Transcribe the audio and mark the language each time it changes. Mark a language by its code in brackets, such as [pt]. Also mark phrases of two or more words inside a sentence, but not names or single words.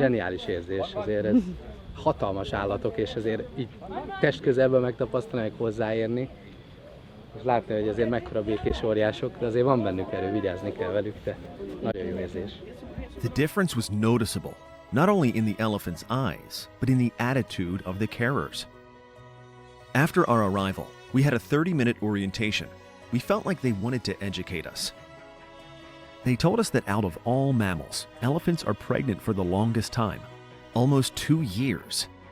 [hu] Zseniális érzés, azért ez hatalmas állatok, és azért így testközelből megtapasztalni, meg hozzáérni, és látni, hogy azért mekkora békés óriások, de azért van bennük erő, vigyázni kell velük, de nagyon jó érzés. [en] The difference was noticeable, not only in the elephant's eyes, but in the attitude of the carers. After our arrival, we had a 30-minute orientation. We felt like they wanted to educate us. They told us that out of all mammals, elephants are pregnant for the longest time, almost 2 years.